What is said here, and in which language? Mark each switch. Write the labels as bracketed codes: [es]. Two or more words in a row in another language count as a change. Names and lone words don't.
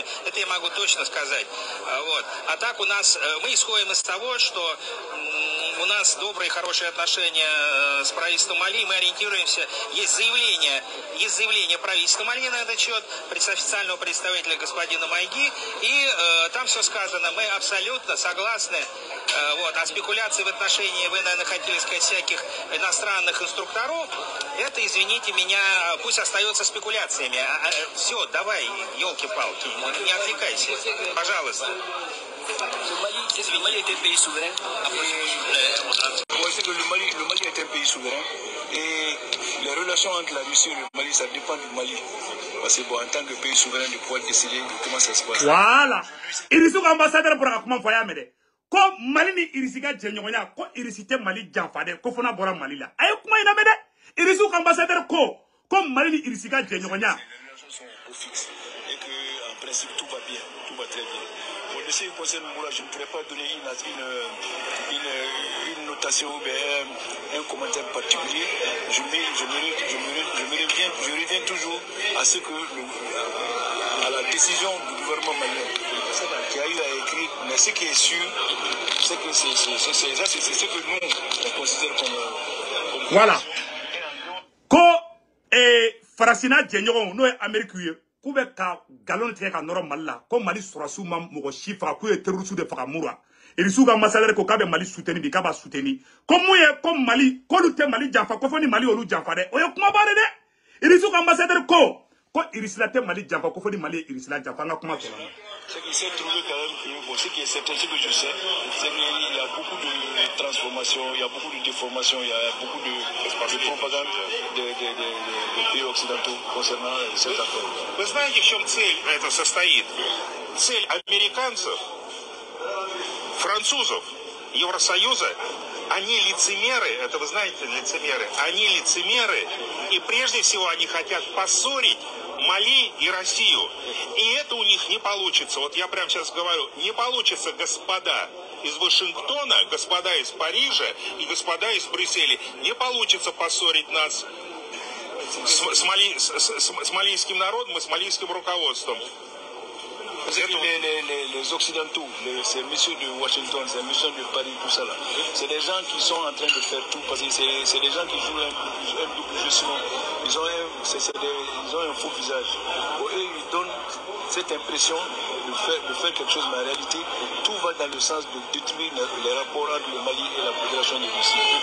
[ru] Это я могу точно сказать. А так у нас, мы исходим из того, что у нас добрые, хорошие отношения с правительством Мали, мы ориентируемся, есть заявление правительства Мали на этот счет, официального представителя господина Майги, и там все сказано, мы абсолютно согласны. А спекуляции в отношении, вы, наверное, хотели сказать, всяких иностранных инструкторов, это, извините меня, пусть остается спекуляциями. Все, давай, елки-палки, не отвлекайся, пожалуйста. [fr] Le Mali est un pays souverain. Moi, je sais que le Mali est un pays souverain. Et les relations entre la Russie et le Mali, ça dépend du Mali. Parce que en tant que pays souverain, de pouvoir décider de comment ça se passe. Voilà. [bm] Irisi ka ambassadeur bɔra ka kuma fɔ y'a mɛn dɛ. Ko Mali ni Irisi ka jɛɲɔgɔnya ko Irisi tɛ Mali janfa dɛ ko fana bɔra Mali la. A ye kuma in lamɛn dɛ. Irisi ka ambassadeur ko Mali ni Irisi ka jɛɲɔgɔnya. [fr] Les relations sont au fixe. Et qu'en principe, tout va bien. Tout va très bien. Pour ce qui concerne Moura, je ne pourrais pas donner une notation ou un commentaire particulier. Je reviens toujours à à la décision du gouvernement malien qui a eu à écrire. Mais ce qui est sûr, c'est que c'est ce que nous on considère comme voilà. [bm] Ko farasina jɛɲɔgɔnw n'o ye Amérique ye k'u bɛ ka galon tigɛ ka nɔrɔ Mali la ko Mali sɔrɔsiw ma mɔgɔ si faga k'u ye terroriste de faga Mura irisiw ka ambassadeur ko k'a bɛ Mali soutenir bi k'a b'a soutenir ko mun ye ko Mali k'olu tɛ Mali janfa ko fɔ ni Mali olu janfa dɛ o ye kumaba de dɛ irisiw ka ambassadeur ko irisila tɛ Mali janfa ko fɔ ni Mali irisila janfa an ka kuma tɔ la. [fr] Ce qui s'est trouvé quand même que ce qui est certain, ce que je sais, c'est qu'il y a beaucoup de transformations, il y a beaucoup de déformations, il y a beaucoup de propagande des pays occidentaux concernant cette affaire. [ru] Вы знаете, в чем цель это состоит? Цель американцев, французов, Евросоюза, они лицемеры, это вы знаете, лицемеры, они лицемеры, и прежде всего они хотят поссорить Мали и Россию. И это у них не получится. Вот я прямо сейчас говорю, не получится, господа из Вашингтона, господа из Парижа и господа из Брюсселя. Не получится поссорить нас с малийским народом и с малийским руководством. [fr] Les Occidentaux, ces messieurs de Washington, ces messieurs de Paris, tout ça là, c'est des gens qui sont en train de faire tout parce que c'est des gens qui jouent un double jeu sinon. Ils ont un faux visage. Pour eux, ils donnent cette impression de faire quelque chose, mais en réalité, tout va dans le sens de détruire les rapports entre le Mali et la Fédération de Russie.